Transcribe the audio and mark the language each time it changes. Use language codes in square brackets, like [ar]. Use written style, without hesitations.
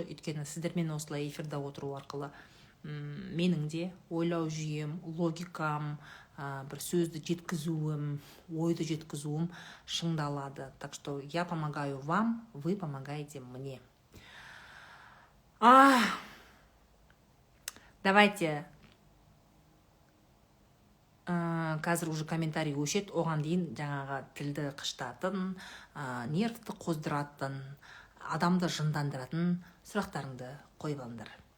[kk] Өйткені сіздермен осылай эфирда отыру арқылы менің де ойлау жүйем, логикам, бір сөзді жеткізуім, ойды жеткізуім шыңдалады. [ru] Так что я помогаю вам, вы помогаете мне. Давайте [kk] қазір [ru] уже [kk] комментарий өшет, оған дейін жаңағы тілді қыштатын, нервті қоздыратын, адамды жындандыратын сұрақтарыңды қойып алыңдар.